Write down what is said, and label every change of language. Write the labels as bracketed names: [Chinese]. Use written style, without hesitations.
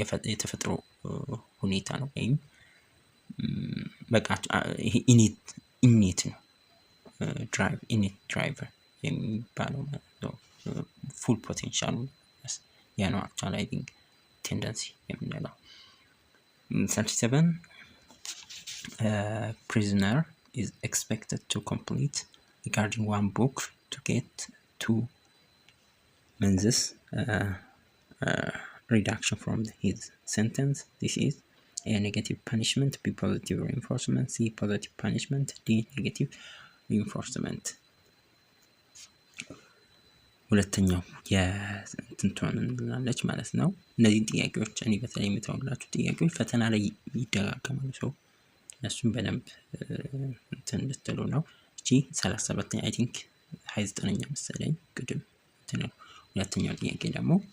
[Amharic] የተፈጥሮ ሁኔታ ነው። ወይም በቃ ይሄ ኢኔት ነው። ኢኔት ድራይቨር የሚባለው ማለት ነው። ፉል ፖቴንሻሉ ያ ነው አክቹዋላይዚንግ ቴንደንሲ የምንለው። 37 [English] prisoner is expected to complete regarding one book to get 2 months reduction from his sentence. This is A negative punishment, B positive reinforcement, C positive punishment, D negative reinforcement. [Amharic] ሁለተኛው የትንቷን እንላለች ማለት ነው። እነዚህ ጥያቄዎች እኔ በተለይ የምተውላችሁ ጥያቄዎች ፈተና ላይ ይደጋገማሉ። ሰው እነሱም በደንብ እንትን እንድትሉ ነው። እቺ 37ኛ [English] አይ ቲንክ [Amharic] 29ኛ መሰለኝ ቅድም እንትን ነው። ሁለተኛው ጥያቄ ደግሞ